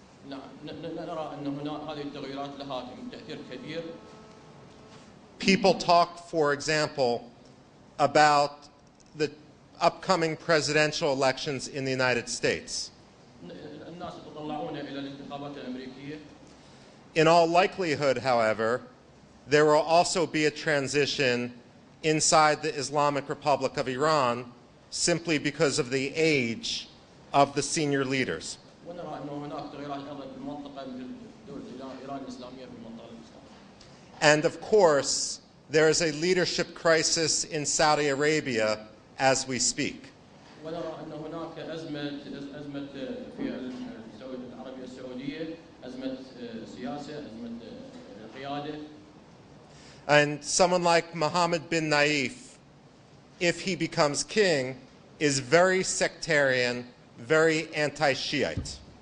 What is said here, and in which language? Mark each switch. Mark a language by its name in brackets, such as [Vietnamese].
[Arabic] نعم نرى أن هنا هذه التغيرات لها تأثير كبير. [English] People talk, for example, about the upcoming presidential elections in the United States. [Arabic] الناس يتطلعون إلى الانتخابات الأمريكية. [English] In all likelihood, however, there will also be a transition inside the Islamic Republic of Iran simply because of the age of the senior leaders. [Arabic] ونرى أنه هناك تغيرات أيضا في المنطقة مثل دولة إيران الإسلامية في المنطقة الإسلامية. [English] And of course, there is a leadership crisis in Saudi Arabia as we speak. [Arabic] ونرى أن هناك أزمة في العربية السعودية، أزمة سياسة، أزمة قيادة. [English] And someone like Mohammed bin Naif, if he becomes king, is very sectarian, very anti-Shiite.